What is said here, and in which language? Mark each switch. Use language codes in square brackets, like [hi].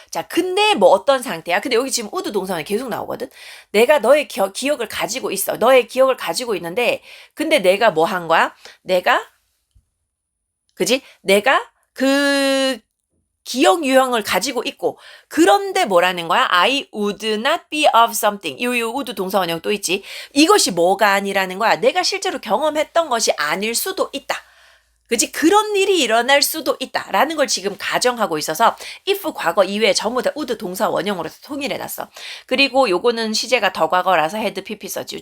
[ko] 자, 근데 뭐 어떤 상태야? 근데 여기 지금 would 동사는 계속 나오거든. 내가 너의 기억을 가지고 있어. 너의 기억을 가지고 있는데, 근데 내가 뭐 한 거야? 그지? 내가 그 기억 유형을 가지고 있고, 그런데 뭐라는 거야? [en] I would not be of something. [ko] 이 would 동사 원형 또 있지. 이것이 뭐가 아니라는 거야? 내가 실제로 경험했던 것이 아닐 수도 있다. 그치? 그런 일이 일어날 수도 있다라는 걸 지금 가정하고 있어서 if 과거 이외에 전부 다 would 동사 원형으로 통일해놨어. 그리고 요거는 시제가 더 과거라서 had pp 써지.